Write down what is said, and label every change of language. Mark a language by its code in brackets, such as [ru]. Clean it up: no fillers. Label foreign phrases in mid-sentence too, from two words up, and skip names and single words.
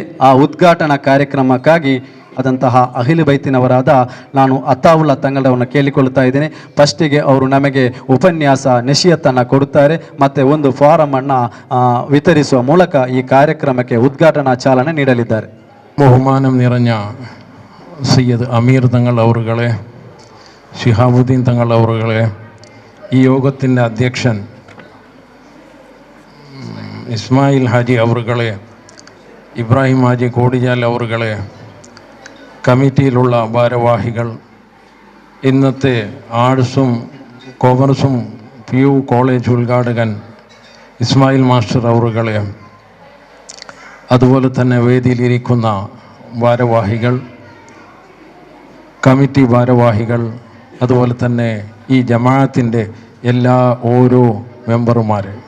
[kn] ಆ ಉದ್ಘಾಟನಾ ಕಾರ್ಯಕ್ರಮಕ್ಕಾಗಿ ಆದಂತಹ ಅಹಿಲ್ ಬೈತಿನವರಾದ ನಾನು ಅತ್ತಾವುಲ್ಲಾ ತಂಗಳವನ್ನು ಕೇಳಿಕೊಳ್ಳುತ್ತಾ ಇದ್ದೇನೆ. ಫಸ್ಟಿಗೆ ಅವರು ನಮಗೆ ಉಪನ್ಯಾಸ ನಶಿಯತ್ತನ್ನು ಕೊಡುತ್ತಾರೆ, ಮತ್ತು ಒಂದು ಫಾರಮನ್ನು ವಿತರಿಸುವ ಮೂಲಕ ಈ ಕಾರ್ಯಕ್ರಮಕ್ಕೆ ಉದ್ಘಾಟನಾ ಚಾಲನೆ ನೀಡಲಿದ್ದಾರೆ. [ml] ബഹുമാനം നിറഞ്ഞ സയ്യിദ് അമീർ തങ്ങൾ അവറുകളെ, ഷിഹാബുദ്ദീൻ തങ്ങൾ അവറുകളെ, ഈ യോഗത്തിൻ്റെ അധ്യക്ഷൻ ഇസ്മായിൽ ഹാജി അവറുകളെ, ഇബ്രാഹിം ഹാജി കോടിജാൽ അവറുകളെ, കമ്മിറ്റിയിലുള്ള ഭാരവാഹികൾ, ഇന്നത്തെ ആർട്സും കൊമേഴ്സും PU കോളേജ് ഉദ്ഘാടകൻ ഇസ്മായിൽ മാസ്റ്റർ അവറുകളെ, അതുപോലെ തന്നെ വേദിയിലിരിക്കുന്ന ഭാരവാഹികൾ, കമ്മിറ്റി ഭാരവാഹികൾ, അതുപോലെ തന്നെ ഈ ജമാഅത്തിൻ്റെ ഓരോ മെമ്പർമാർ,